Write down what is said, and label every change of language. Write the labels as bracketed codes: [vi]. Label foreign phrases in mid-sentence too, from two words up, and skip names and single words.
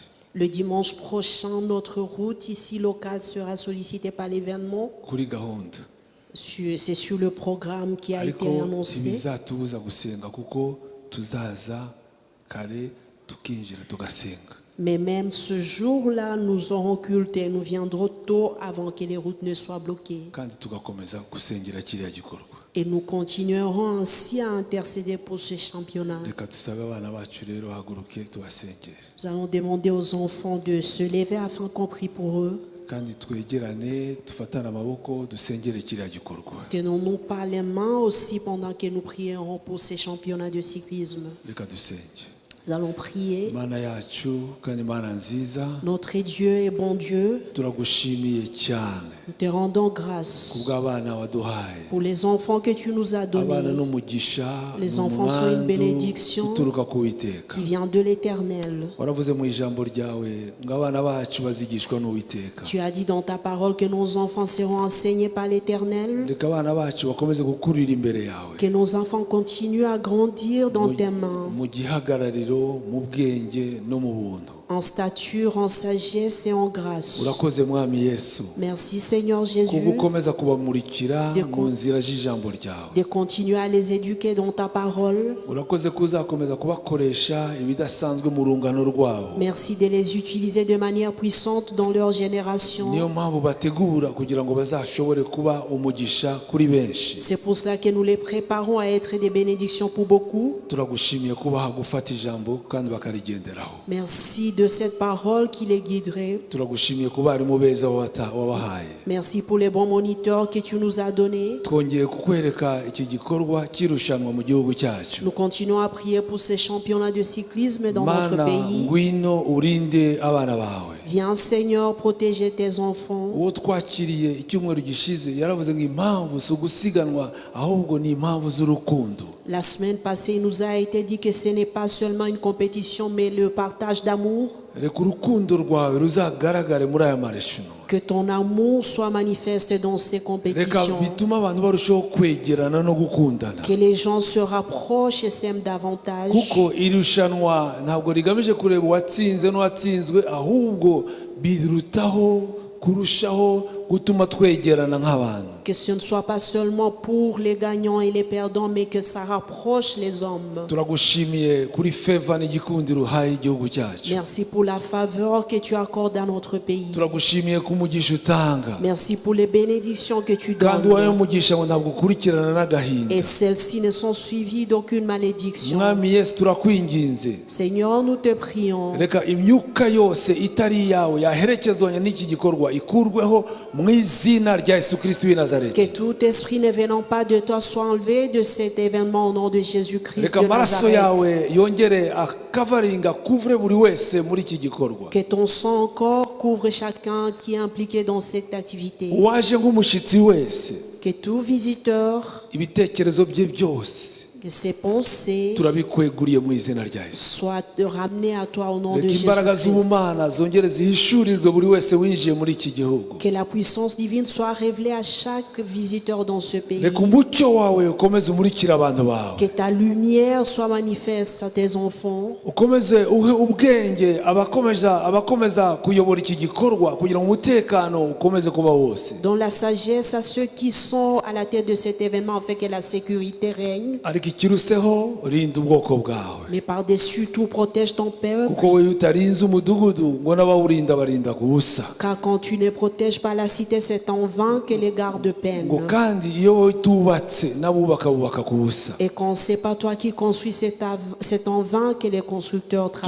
[fr] Le dimanche prochain, notre route ici locale sera sollicitée par l'événement. [rw] Kuri gahunda. [fr] C'est sur le programme qui a été [rw] Ariko [fr] annoncé. [rw] ntibizatubuza gusenga kuko tuzaza kare tukinjira tugasenga. [fr] Mais même ce jour-là, nous aurons culte et nous viendrons tôt avant que les routes ne soient bloquées. [rw] kandi tugakomeza gusengera kiriya gikorwa. [fr] Et nous continuerons ainsi à intercéder pour ce championnat. [rw] Reka dusabe abana bacu rero haguruke tubasengere, [fr] Nous allons demander aux enfants de se lever afin qu'on prie pour eux. [rw] kandi twegerane dufatane amaboko dusengere kiriya gikorwa. [fr] Tenons-nous par les mains aussi pendant que nous prierons pour ces championnats de cyclisme. [rw] Reka dusenge. [fr] Nous allons prier. [rw] Mana yacu kandi Mana nziza, [fr] Notre Dieu et bon Dieu, [rw] turagushimiye cyane [fr] nous te rendons grâce [rw] kubw'abana waduhaye. [fr] pour les enfants que tu nous as [rw] Abana [fr] donnés, [rw] n'umugisha [fr] Les enfants sont une [rw] n'umuhandu [fr] bénédiction [rw] uturuka ku Uwiteka. [fr] qui vient de l'Éternel. [rw] Waravuze mu ijambo ryawe ngo abana bacu bazigishwa n'Uwiteka. [fr] Tu as dit dans ta parole que nos enfants seront enseignés par l'Éternel, [rw] Reka abana bacu bakomeze gukurira imbere yawe [fr] que nos enfants continuent à grandir dans tes mains, [rw] mu gihagarariro, mu bwenge no mu buntu. [fr] en stature, en sagesse et en grâce. [rw] Urakoze Mwami Yesu [fr] Merci Seigneur Jésus [rw] kugukomeza kubamurikira mu nzira z'ijambo ryawe. [fr] de continuer à les éduquer dans ta parole. [rw] Urakoze kuzakomeza kubakoresha ibidasanzwe mu rungano rwabo. [fr] Merci de les utiliser de manière puissante dans leur génération. [rw] Niyo mpamvu bategura kugira ngo bazashobore kuba umugisha kuri benshi. [fr] C'est pour cela que nous les préparons à être des bénédictions pour beaucoup. [rw] Turagushimiye kubaha gufata ijambo kandi bakarigenderaho. [fr] Merci de cette parole qui les guiderait. [rw] Turagushimiye kuba arimu beza wabahaye. [fr] Merci pour les bons moniteurs que tu nous as donnés. [rw] Twongeye kukwereka iki gikorwa cy'irushanwa mu gihugu cyacu. [fr] Nous continuons à prier pour ces championnats de cyclisme dans notre [rw] Mana [fr] pays. [rw] ngwino urinde abana bawe. [fr] Viens Seigneur protéger tes enfants. [rw] Uwo twakiriye icyumweru gishize yaravuze ngo impamvu si ugusiganwa ahubwo ni impamvu z'urukundo. [fr] La semaine passée, il nous a été dit que ce n'est pas seulement une compétition, mais le partage d'amour. [rw] Reka urukundo rwawe ruzagaragare muri aya marushanwa. [fr] Que ton amour soit manifeste dans ces [rw] Reka [fr] compétitions. [rw] bituma abantu barushaho kwegerana no gukundana. [fr] Que les gens se rapprochent et s'aiment davantage. [rw] Kuko irushanwa ntabwo rigamije kureba uwatsinze n'uwatsinzwe, ahubwo birutaho kurushaho gutuma twegerana nk'abantu. [fr] Que ce ne soit pas seulement pour les gagnants et les perdants, mais que ça rapproche les hommes. [rw] Turagushimiye kuri favor n'igikundiro uhaye igihugu cyacu. [fr] Merci pour la faveur que tu accordes à notre pays. [rw] Turagushimiye ku mugisha utanga, [fr] Merci pour les bénédictions que tu [rw] kandi uwayo [fr] donnes. [rw] mugisha ngo ntabwo ukurikirana n'agahinda. [fr] Et celles-ci ne sont suivies d'aucune malédiction. [rw] Mwami Yesu turakwinginze, [fr] Seigneur, nous te prions. [rw] reka imyuka yose itari iyawe yaherekezanya n'iki gikorwa ikurweho mu izina rya Yesu Kristo w'i Nazareti. [fr] Que tout esprit ne venant pas de toi soit enlevé de cet événement au nom de Jésus-Christ [rw] Reka [fr] de [rw] amaraso [fr] Nazareth. [rw] yawe yongere akavaringa kuvure buri wese muri iki gikorwa. [fr] Que ton sang encore couvre chacun qui est impliqué dans cette activité. [rw] Uwaje nk'umushyitsi wese, [fr] Que tout visiteur, [rw] ibitekerezo bye byose [fr] que ses pensées [rw] turabikweguriye mu izina rya Yesu. [fr] soient ramenées à toi au nom de [rw] Reka imbaraga [fr] Jésus-Christ. [rw] z'ubumana zongere zihishurirwe buri wese winjiye muri iki gihugu. [fr] Que la puissance divine soit révélée à chaque visiteur dans ce pays. [rw] Reka umucyo wawe ukomeze umurikire abantu bawe, [fr] Que ta lumière soit manifeste à tes enfants. [rw] ukomeze uhe ubwenge abakomeza kuyobora iki gikorwa kugira ngo umutekano ukomeze kuba wose. [fr] Dans la sagesse à ceux qui sont à la tête de cet événement afin que la sécurité règne. [rw] Ariko ikiruseho rinda ubwoko bwawe, [fr] Mais par-dessus tout, protège ton peuple. [rw] kuko wowe utarinze umudugudu ngo n'abawurinda barinda ku busa. [fr] Car quand tu ne protèges pas la cité, c'est en vain que les gardes peinent. [rw] Ngo kandi iyo wowe utubatse n'abubaka bubaka ku busa. [fr] Et quand c'est pas toi qui construis, c'est en vain que les constructeurs travaillent.